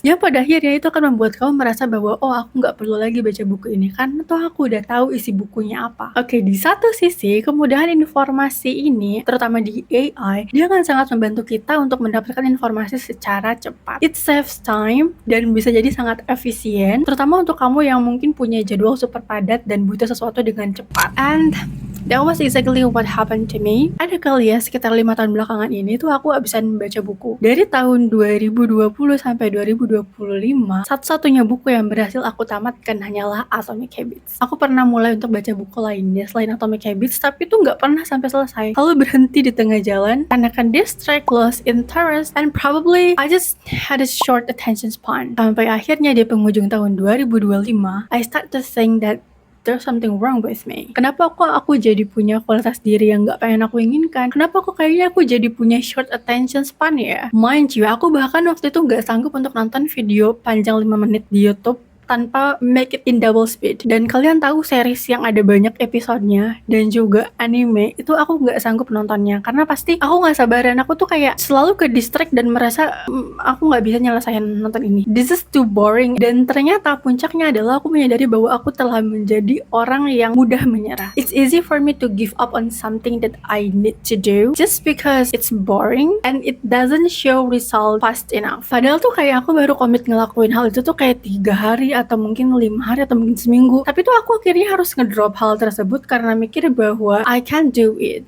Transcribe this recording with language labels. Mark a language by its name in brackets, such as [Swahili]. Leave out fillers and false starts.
[Indonesian] Yang pada akhirnya itu akan membuat kamu merasa bahwa oh, aku nggak perlu lagi baca buku ini karena toh aku udah tahu isi bukunya apa. Oke, di satu sisi kemudahan informasi ini, terutama di AI, dia akan sangat membantu kita untuk mendapatkan informasi secara cepat. [English] It saves time [Indonesian] dan bisa jadi sangat efisien, terutama untuk kamu yang mungkin punya jadwal super padat dan butuh sesuatu dengan cepat. [English] And that was exactly what happened to me. [Indonesian] Ada kali ya sekitar 5 tahun belakangan ini tuh aku habisan membaca buku. Dari tahun 2020 sampai 2025, satu-satunya buku yang berhasil aku tamatkan hanyalah Atomic Habits. Aku pernah mulai untuk baca buku lainnya selain Atomic Habits, tapi tuh nggak pernah sampai selesai. Kalau berhenti di tengah jalan, karena kan [English] distract, lost interest, and probably I just had a short attention span. [Indonesian] Sampai akhirnya di penghujung tahun 2025, [English] I start to think that there's something wrong with me. [Indonesian] Kenapa kok aku jadi punya kualitas diri yang gak pengen aku inginkan? Kenapa kok kayaknya aku jadi punya short attention span ya? [English] Mind you, [Indonesian] aku bahkan waktu itu gak sanggup untuk nonton video panjang 5 menit di YouTube tanpa [English] make it in double speed. [Indonesian] Dan kalian tahu series yang ada banyak episodenya dan juga anime itu aku nggak sanggup nontonnya karena pasti aku nggak sabaran. Aku tuh kayak selalu ke distract dan merasa aku nggak bisa nyelesain nonton ini. [English] This is too boring. [Indonesian] Dan ternyata puncaknya adalah aku menyadari bahwa aku telah menjadi orang yang mudah menyerah. [English] It's easy for me to give up on something that I need to do just because it's boring and it doesn't show result fast enough. [Indonesian] Padahal tuh kayak aku baru komit ngelakuin hal itu tuh kayak 3 hari atau mungkin 5 hari atau mungkin seminggu. Tapi tuh aku akhirnya harus ngedrop hal tersebut karena mikir bahwa [English] I can't do it.